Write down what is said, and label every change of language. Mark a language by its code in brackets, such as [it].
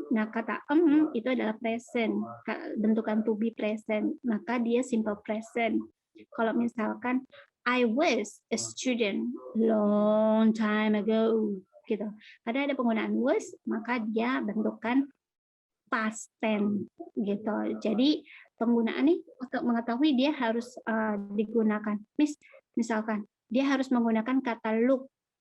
[id] Nah, kata itu adalah present. Bentukan to be present. Maka dia simple present. Kalau misalkan [en] I was a student long time ago, gitu. [id] Karena ada penggunaan was, maka dia bentukan past tense, gitu. Jadi penggunaan ini untuk mengetahui dia harus digunakan. Misalkan dia harus menggunakan kata look.